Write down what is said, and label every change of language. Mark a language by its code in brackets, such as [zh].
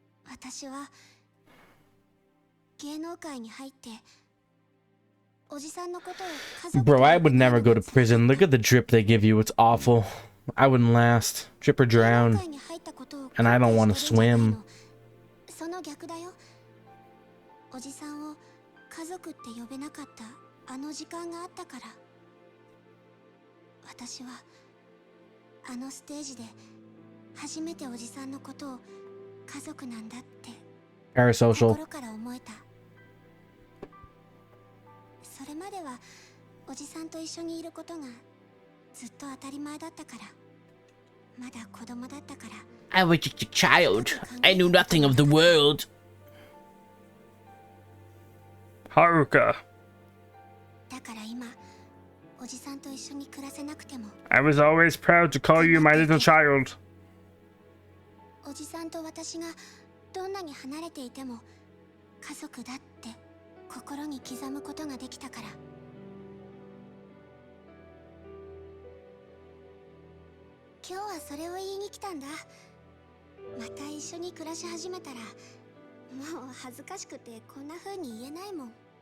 [ja] 私は芸能界に入っておじさんのことを家族 [en] Bro, I would never go to prison. Look at the drip they give you. It's awful. I wouldn't last. Drip or drown. And I don't want to swim. [ja] その逆だよ。おじさんを家族って呼べなかったあの時間があったから。私はあのステージで初めておじさんのことを家族なんだって心から思えた。それまではおじさんと一緒にいることがずっと当たり前だったから。まだ子供だったから。 [en] I was just a child. I knew nothing of the world. Haruka. [ja] だから今おじさんと一緒に暮らせなくても [en] I was always proud to call you my little child. [ja] おじさんと私がどんなに離れていても家族だって心に刻むことができたから。今日はそれを言いに来たんだ。また一緒に暮らし始めたらもう恥ずかしくてこんな風に言えないもん。